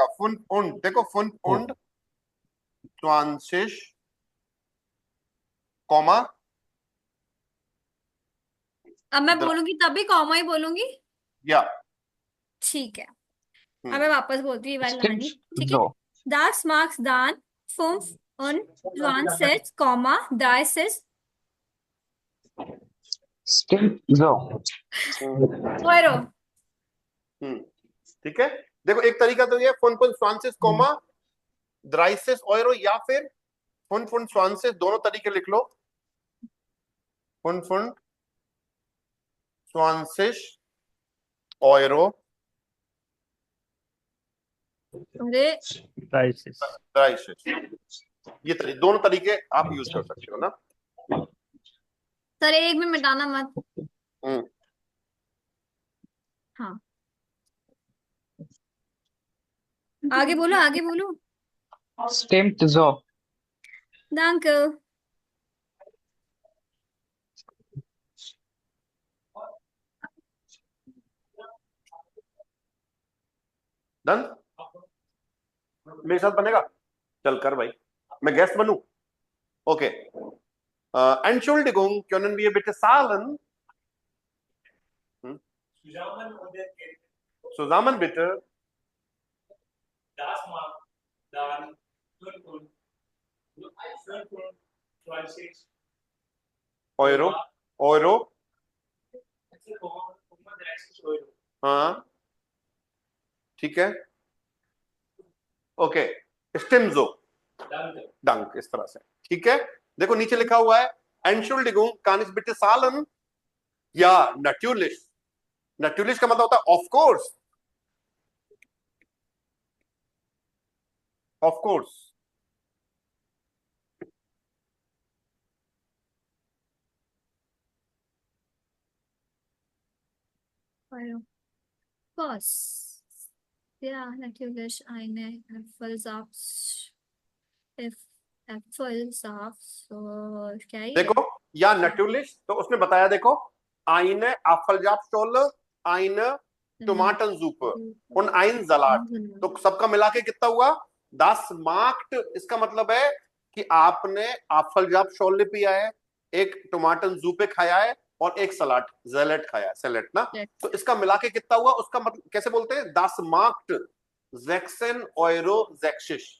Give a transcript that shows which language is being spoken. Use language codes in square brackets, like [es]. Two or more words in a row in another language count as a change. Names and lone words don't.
[de] fünf und, [hi] देखो [de] fünf und [hi] 20 कॉमा अब मैं बोलूंगी तभी कॉमा ही बोलूंगी या ठीक है अब मैं वापस बोलती हूँ ये वाली [de] Stimmt [hi] लाइन ठीक है [de] so. Das magst dann 25, 30 Stimmt so. Euro. [hi] ठीक है। देखो एक तरीका तो ये फुन 20 कॉमा 30 euro, या फिर फुन 20, दोनों तरीके लिख लो। फुन 20 euro अरे 30, ये दोनों तरीके आप यूज कर सकते हो ना। सर एक में मिटाना मत हम्म। हाँ आगे बोलो [de] Stimmt so. Danke [hi] डन, मेरे साथ बनेगा? चल कर भाई, मैं गेस्ट बनूं? ओके। [de] Entschuldigung, können wir bitte zahlen? Zusammen bitte. Das macht dann 25 euro euro Euro. [hi] हाँ ठीक है। ओके, स्टिम्जो [de] Danke. [hi] डंक, इस तरह से। ठीक है, देखो नीचे लिखा हुआ है [de] Entschuldigung, kann ich bitte zahlen? [hi] या natürlich, natürlich का मतलब होता है [en] of course, of course. [de] Euro Was ja natürlich eine Apfelsaft Apfelsaft [hi] क्या है ये देखो [de] ja natürlich, [hi] तो उसने बताया देखो [de] eine Apfelsaftschorle, eine Tomatensuppe und ein Salat, [hi] तो सबका मिला के कितना हुआ? 10 मार्क्ड। इसका मतलब है कि आपने Apfelsaftschorle पिया है, एक [de] Tomaten Suppe [hi] खाया है और एक सलाद सैलेड खाया है, सैलेड ना। तो इसका मिला के कितना हुआ? उसका मतलब कैसे बोलते हैं? 10 मार्क्ड 16 euro 60।